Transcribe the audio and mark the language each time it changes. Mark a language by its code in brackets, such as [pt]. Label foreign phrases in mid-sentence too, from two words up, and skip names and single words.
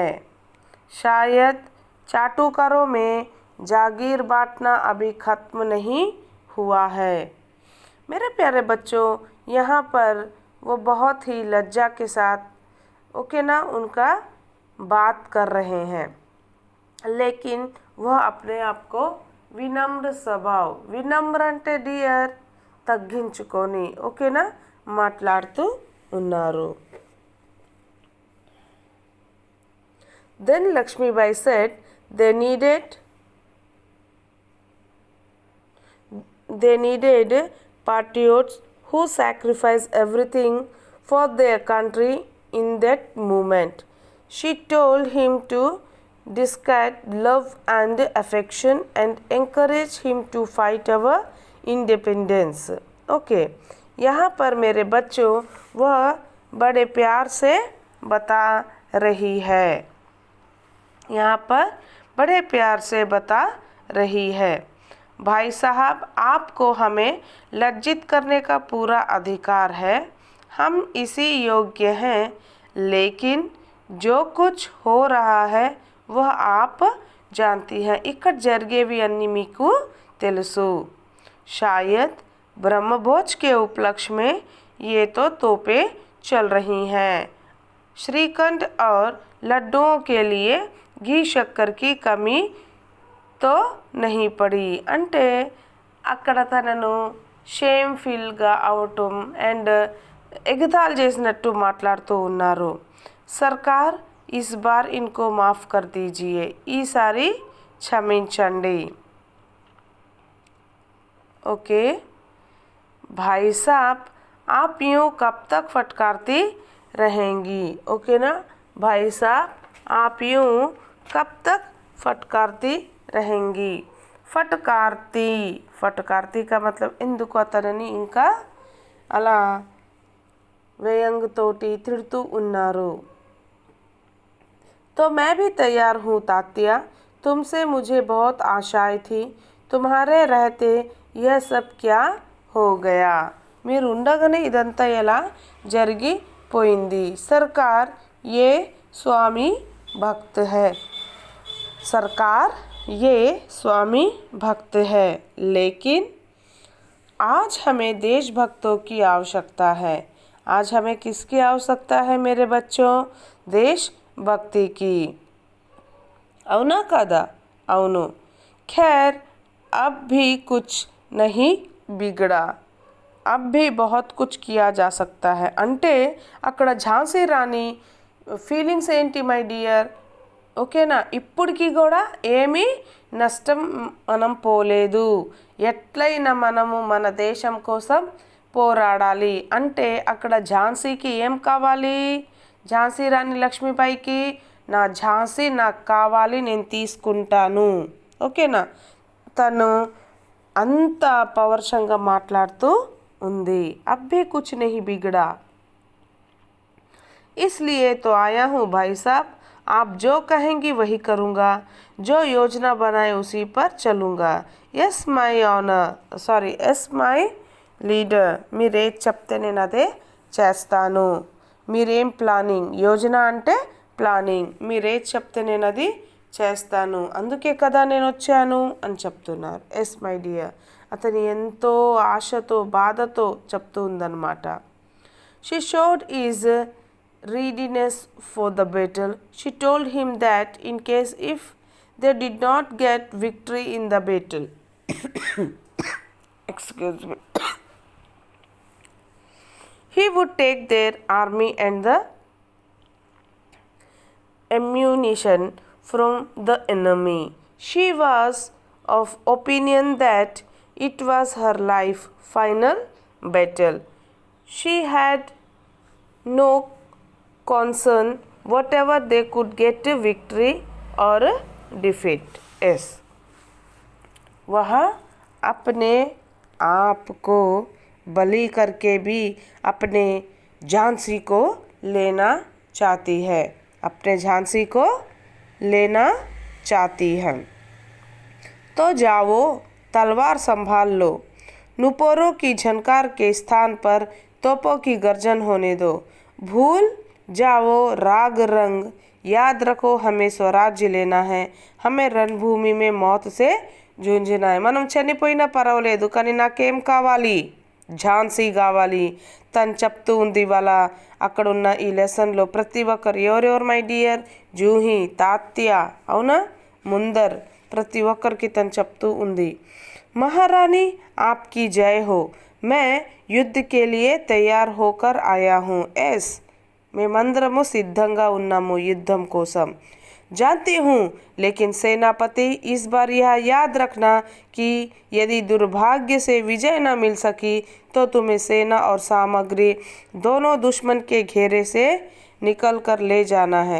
[hi] शायद चाटुकारों में जागीर बांटना अभी ख़त्म नहीं हुआ है। मेरे प्यारे बच्चों यहाँ पर वो बहुत ही लज्जा के साथ ओके ना उनका बात कर रहे हैं, लेकिन वह अपने आप को विनम्र स्वभाव [te] వినమ్ర అంటే డియర్ తగ్గించుకొని ఓకేనా మాట్లాడుతూ ఉన్నారు। [en] Then Lakshmibai said they needed patriots who sacrificed everything for their country in that moment. She told him to discard love and affection and encourage him to fight our independence. [hi] Okay, यहाँ पर मेरे बच्चों वह बड़े प्यार से बता रही है, यहाँ पर बड़े प्यार से बता रही है भाई साहब आपको हमें लज्जित करने का पूरा अधिकार है, हम इसी योग्य हैं, लेकिन जो कुछ हो रहा है वह आप जानती हैं। [te] ఇక్కడ జరిగేవి అన్నీ మీకు తెలుసు। [hi] शायद ब्रह्मभोज के उपलक्ष्य में ये तो तोपें चल रही हैं। श्रीखंड और लड्डुओं के लिए घी शक्कर की कमी तो नहीं पड़ी [te] అంటే అక్కడ తనను షేమ్ ఫీల్గా అవటం అండ్ ఎగతాళి చేసినట్టు మాట్లాడుతూ ఉన్నారు. [hi] सरकार इस बार इनको माफ़ कर दीजिये, [te] ఈసారి క్షమించండి. [hi] ओके भाई साहब आप यूँ कब तक फटकारती रहेंगी. ओके ना भाई साहब आप यूँ कब तक फटकारती रहेंगी. फटकारती फटकारती का मतलब [te] ఎందుకు అతనిని ఇంకా అలా వ్యయంతోటి తిడుతూ ఉన్నారు. [hi] तो मैं भी तैयार हूँ तात्या, तुमसे मुझे बहुत आशाएं थी, तुम्हारे रहते यह सब क्या हो गया. [te] మీరు ఉండగానే ఇదంతా ఎలా జరిగిపోయింది. [hi] सरकार ये स्वामी भक्त है, सरकार ये स्वामी भक्त है, लेकिन आज हमें देशभक्तों की आवश्यकता है. आज हमें किसकी आवश्यकता है मेरे बच्चों? देशभक्ति की. [te] అవునా కదా? అవును. [hi] खैर अब भी कुछ नहीं बिगड़ा, अब भी बहुत कुछ किया जा सकता है. [te] అంటే అక్కడ ఝాన్సీ రాణి ఫీలింగ్స్ ఏంటి [en] my dear? [te] ఓకేనా, ఇప్పటికీ కూడా ఏమీ నష్టం మనం పోలేదు. ఎట్లయినా మనము మన దేశం కోసం పోరాడాలి. అంటే అక్కడ ఝాన్సీకి ఏం కావాలి? ఝాన్సీ రాణి లక్ష్మీబాయికి నా ఝాన్సీ నాకు కావాలి, నేను తీసుకుంటాను. ఓకేనా, తను అంత పవర్షంగా మాట్లాడుతూ ఉంది. [hi] अबे कुछ नहीं बिगड़ा, इसलिए तो आया हूँ भाई साहब, आप जो कहेंगी वही करूँगा, जो योजना बनाए उसी पर चलूँगा. [en] yes my honour sorry yes my leader, [te] మీరేం చెప్తే నేను అదే చేస్తాను. మీరేం ప్లానింగ్, యోజన అంటే ప్లానింగ్, మీరేం చెప్తే నేను అది చేస్తాను, అందుకే కదా నేను వచ్చాను అని చెప్తున్నారు. [en] yes my dear, [te] అతని ఎంతో ఆశతో బాధతో చెప్తూ ఉందన్నమాట. [en] she showed is readiness for the battle. She told him that in case if they did not get victory in the battle excuse me, he would take their army and the ammunition from the enemy. She was of opinion that it was her life final battle. She had no concern whatever they could get a victory or a defeat. yes, [hi] वह अपने आप को बलि करके भी अपने झांसी को लेना चाहती है, अपने झांसी को लेना चाहती है. तो जाओ तलवार संभाल लो, नुपुरों की झनकार के स्थान पर तोपों की गर्जन होने दो. भूल जाओ राग रंग, याद रखो हमें स्वराज्य लेना है, हमें రణభూమి में मौत से జూంజినా है. [te] మనం చనిపోయినా పర్వాలేదు కానీ నాకేం కావాలి? ఝాన్సీ కావాలి. తను చెప్తూ ఉంది వాళ్ళ అక్కడున్న ఈ లెసన్లో ప్రతి ఒక్కరు ఎవరెవరు [en] my dear? [te] జూహీ, తాత్య, అవునా, ముందర్, ప్రతి ఒక్కరికి తను చెప్తూ ఉంది. [hi] महारानी आपकी जय हो, मैं युद्ध के लिए तैयार होकर आया हूँ. [te] ఎస్, మేమందరము సిద్ధంగా ఉన్నాము యుద్ధం కోసం. [hi] जानती हूँ, लेकिन सेनापति इस बार यह याद रखना कि यदि दुर्भाग्य से विजय न मिल सकी तो तुम्हें सेना और सामग्री दोनों दुश्मन के घेरे से निकल कर ले जाना है.